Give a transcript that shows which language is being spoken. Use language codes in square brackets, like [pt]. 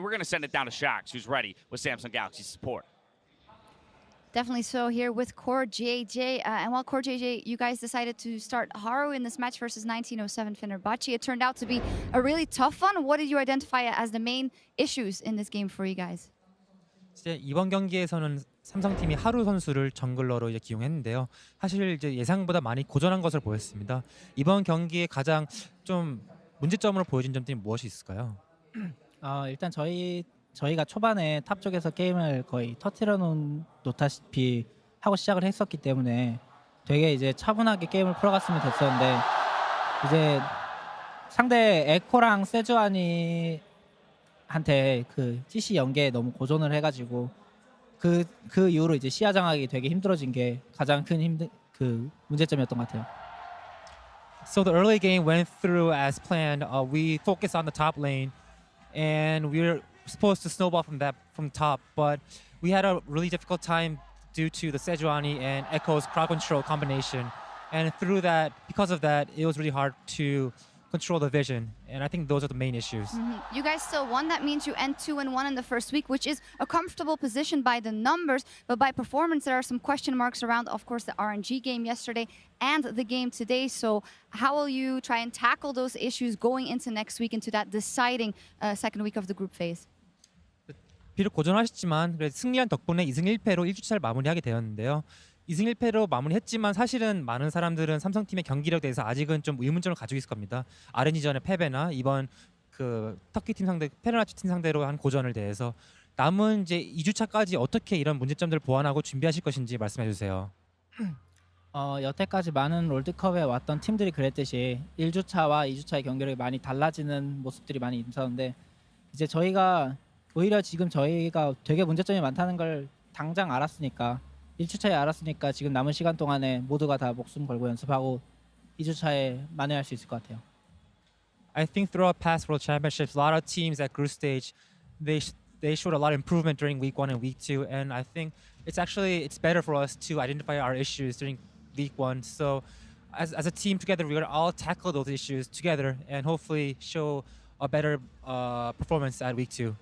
[en] We're going to send it down to Shox, who's ready with Samsung Galaxy's support. Definitely so here with Core JJ. And while Core JJ, you guys decided to start Haru in this match versus 1907 Fenerbahçe. It turned out to be a really tough one. What did you identify as the main issues in this game for you guys? [ko] 이번 경기에서는 삼성팀이 하루 선수를 정글러로 이제 기용했는데요. 사실 이제 예상보다 많이 고전한 것을 보였습니다. 이번 경기에 가장 좀 문제점으로 보여진 점들이 무엇이 있을까요? 일단 저희가 초반에 탑 쪽에서 게임을 거의 터트려 놓다시피 하고 시작을 했었기 때문에 되게 이제 차분하게 게임을 풀어갔으면 됐었는데, 이제 상대 에코랑 세주아니 한테 그 CC 연계에 너무 고전을 해가지고 그 이후로 이제 시야 장악이 되게 힘들어진 게 가장 큰 문제점이었던 것 같아요. [en] So the early game went through as planned. We focused on the top lane, and we were supposed to snowball from top, but we had a really difficult time due to the Sejuani and Echo's crowd control combination. And because of that, it was really hard to control the vision, and I think those are the main issues. You guys still won. That means you end 2-1 in the first week, which is a comfortable position by the numbers, but by performance there are some question marks around, of course, the RNG game yesterday and the game today. So how will you try and tackle those issues going into next week, into that deciding second week of the group phase? [ko] 비록 고전하셨지만 승리한 덕분에 2승 1패로 1주차를 마무리하게 되었는데요. 2승 1패로 마무리했지만 사실은 많은 사람들은 삼성팀의 경기력에 대해서 아직은 좀 의문점을 가지고 있을 겁니다. RNG전의 패배나 이번 그 터키 팀 상대, 페르나치 팀 상대로 한 고전을 대해서 남은 이제 2주차까지 어떻게 이런 문제점들을 보완하고 준비하실 것인지 말씀해 주세요. 여태까지 많은 롤드컵에 왔던 팀들이 그랬듯이 1주차와 2주차의 경기력이 많이 달라지는 모습들이 많이 있었는데, 이제 오히려 지금 저희가 되게 문제점이 많다는 걸 당장 알았으니까 1주차에 알았으니까 지금 남은 시간 동안에 모두가 다 목숨 걸고 연습하고 2주차에 만회할 수 있을 것 같아요. [en] I think throughout past World Championships, a lot of teams at group stage, they showed a lot of improvement during week 1 and week 2, and I think it's better for us to identify our issues during week 1. So as a team together, we're gonna all tackle those issues together and hopefully show a better performance at week 2.